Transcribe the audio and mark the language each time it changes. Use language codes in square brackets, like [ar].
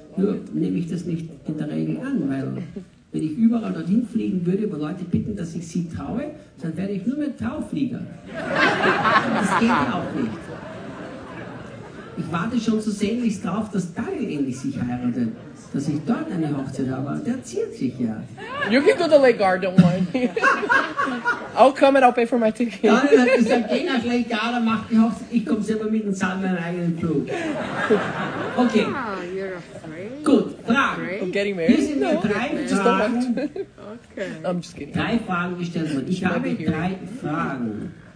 [de] Nur nehme ich das nicht in der Regel an, weil wenn ich überall dorthin fliegen würde, wo Leute bitten, dass ich sie traue, dann werde ich nur mehr Trauflieger. Das geht auch nicht. Ich warte schon so sehnlichst drauf, dass Daniel endlich sich heiratet, dass ich dort eine Hochzeit habe. Der ziert sich ja. [en] You can go to Lake Garda, don't worry. I'll come and I'll pay for my ticket. [de] Daniel hat gesagt, geh nach Lake Garda, mach die Hochzeit. Ich komme selber mit und zahle meinen eigenen Flug. Okay. Gut, Fragen. [en] I'm getting married. [de] Hier sind nur drei Fragen. [en] Okay. I'm just kidding. [de] 3 Fragen gestellt worden. Ich habe 3 Fragen.